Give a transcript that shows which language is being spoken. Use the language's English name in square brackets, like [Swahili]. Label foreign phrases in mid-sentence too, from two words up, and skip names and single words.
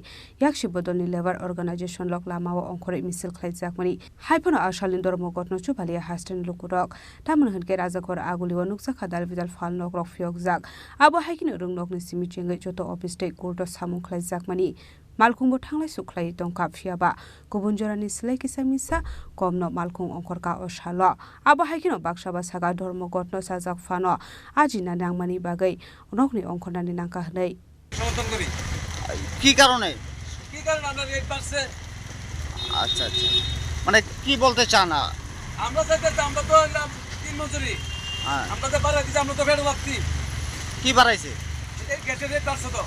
[Kok Borok] yakshi bodolni [English] labor organization [Kok Borok] lok lamao ongkhore misil khlaijakmani haipano asalin ধর্মঘট no chubalia hasten lukurok tamon hunke rajakor aguliwa nukjaka dalbidal fal nokrok fyokjak abo haikino rungnok ni simichengai joto office tei court samung khlaijakmani malkhungbo thanglai suklai tongka phiaba kubun jorani slai kisa misa komno malkhung ongkorka osalo abo haikino baksaba saga ধর্মঘট no sajak fano ajina nangmani bagai nokni ongkhonani nangka hnai [Bangla] সমর্থন করি কি কারণে আমরা রেট বাড়ছে আচ্ছা আচ্ছা মানে কি বলতে চান আমরা চাইতে আমরা তো তিন মজুরি আমরা তো বাড়াই দিছি আমরা তো ফেরত লাগছি কি বাড়াইছে এই গ্যাসের রেট বাড়ছে তো